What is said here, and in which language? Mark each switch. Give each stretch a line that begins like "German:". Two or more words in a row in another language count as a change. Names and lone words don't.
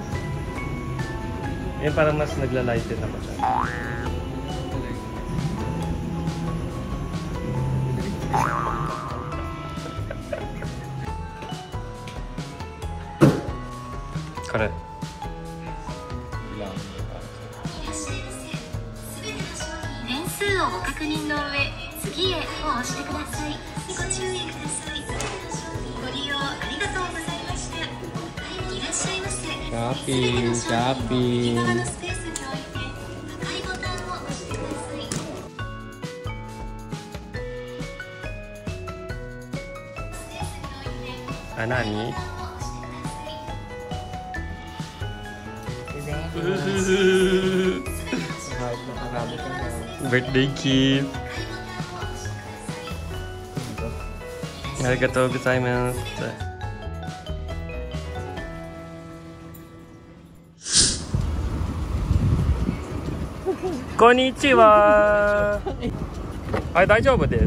Filipino: Yan parang mas nagla-lighten ako siya.
English: Correct.
Japanese: 点数をご確認の上、次へを押してください。ご注意ください。ご利用ありがとうございました。いらっしゃいませ。
English: Shopping! Shopping!
Japanese: 右側のスペースにおいて赤いボタンを押してください。スペースにおいて Ah, nani?
English: Birthday gift.
Japanese: ありがとうございます. Konnichiwa. Ay, 大丈夫です。